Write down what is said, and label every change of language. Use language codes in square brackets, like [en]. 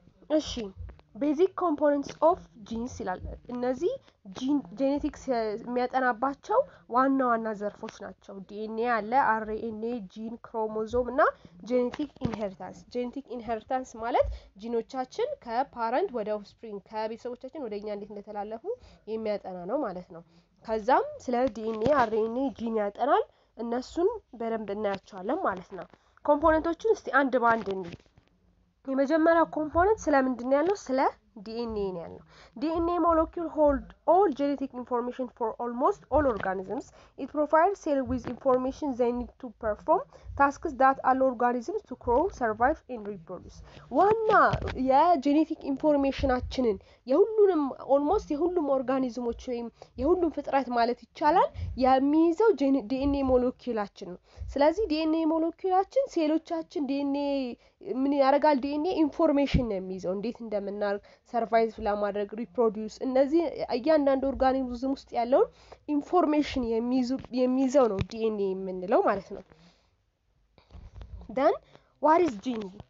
[am] እሺ ቤዚክ ኮምፖነንትስ ኦፍ ጂንስ ይላል። እነዚህ ጄኔቲክስ የሚያጠናባቸው ዋና ዋና ዘርፎች ናቸው። ዲኤንኤ አለ፣ አርኤንኤ፣ ጂን፣ ክሮሞዞም እና ጄኔቲክ ኢንሄሪታንስ። ጄኔቲክ ኢንሄሪታንስ ማለት ጂኖቻችን ከፓረንት ወደ ኦፍስፕሪንግ ከቤተሰቦቻችን ወደ እኛ እንዴት እንደተላለፉ የሚያጠና ነው ማለት ነው። ከዛም ስለ ዲኤንኤ፣ አርኤንኤ፣ ጂን ያጠናል። እነሱን በደንብ እናያቸዋለን ማለት ነው። ኮምፖነንቶቹን እስቲ አንድ በአንድ እንይ። የመጀመሪያው ኮምፖነንት ስለምንድን ነው ያለው? [en] ስለ ዲኤንኤ ነው ያለው። ዲኤንኤ molecule hold all genetic information for almost all organisms. It provides cell with information they need to perform tasks that allow organisms to grow, survive and reproduce. [am] ዋና የጄኔቲክ ኢንፎርሜሽናችንን የሁሉንም ኦልሞስት የሁሉም ኦርጋኒዝሞች ወይም የሁሉም ፍጥረት ማለት ይቻላል የሚይዘው ዲኤንኤ ሞለኪውላችን ነው። ስለዚህ ዲኤንኤ ሞለኪውላችን ሴሎቻችን ዲኤንኤ ምን ያደርጋል? ዲኤንኤ ኢንፎርሜሽን ነው የሚይዘው እንዴት እንደምናደርግ ሰርቫይቭ ለማድረግ ሪፕሮዲዩስ፣ እነዚህ እያንዳንዱ ኦርጋኒዝም ውስጥ ያለውን ኢንፎርሜሽን የሚይዘው ነው ዲኤንኤ የምንለው ማለት ነው። then what is gene?